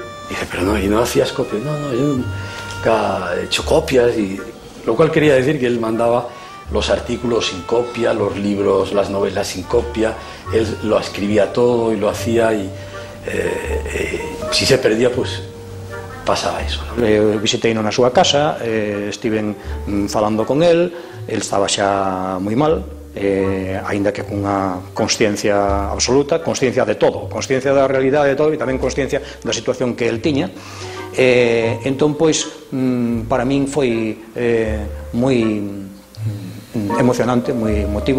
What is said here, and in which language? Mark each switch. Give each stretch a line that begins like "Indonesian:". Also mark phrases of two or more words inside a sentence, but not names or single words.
Spanish: Y dije: pero no, ¿y no hacías copias? No, yo nunca he hecho copias, y lo cual quería decir que él mandaba los artículos sin copia, los libros, las novelas sin copia. Él lo escribía todo y lo hacía, y si se perdía, pues pasaba eso, ¿no?
Galician: Visiteino na súa casa, estiven falando con él estaba xa moi mal, aínda que cunha consciencia absoluta, consciencia de todo, consciencia da realidade de todo, e tamén consciencia da situación que el tiña. Entón, pois, para min foi moi emocionante, moi emotivo.